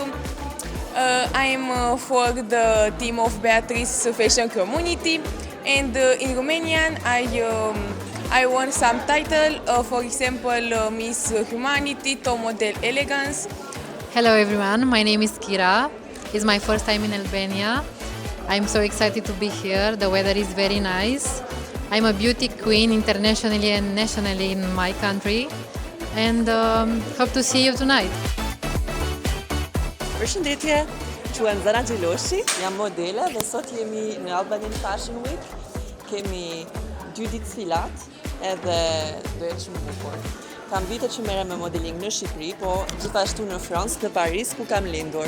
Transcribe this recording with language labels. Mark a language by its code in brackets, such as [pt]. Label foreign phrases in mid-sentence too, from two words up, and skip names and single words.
[en] I'm for the team of Beatrice Fashion Community, and in Romanian I won some title, for example Miss Humanity, Top Model Elegance. Hello everyone, my name is Kira. It's my first time in Albania. I'm so excited to be here. The weather is very nice. I'm a beauty queen internationally and nationally in my country, and hope to see you tonight. [sq] Përshëndetje, quhem Zara Xheloshi, jam modele dhe sot jemi në Albanian Fashion Week. Kemi 2 ditë sfilat edhe do jetë shumë bukur. Kam vite që merrem me modeling në Shqipëri, po gjithashtu në Francë, në Paris, ku kam lindur.